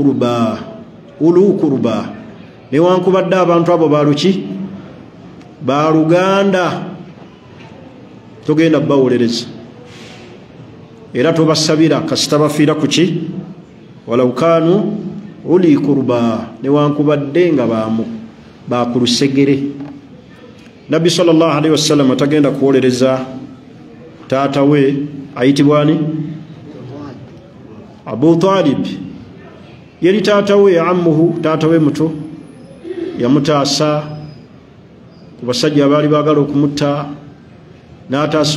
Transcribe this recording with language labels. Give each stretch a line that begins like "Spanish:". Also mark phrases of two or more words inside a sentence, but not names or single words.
Ganda: kurba newankubadde abantu abo baluki baluganda togenda bawulereza era tobasabira kasita bafiira kuki
Arabic: ولو كانوا أولي قربى
Ganda: newankubadde nga bakulusegere Nabbi
Arabic: صلى الله عليه وسلم
Ganda: tagenda kuwolereza taata we ayitibwani Abu Talib yali taata we ammuhu taata we muto yamutaasa ku basajja abaali baagala okumutta n'ataasa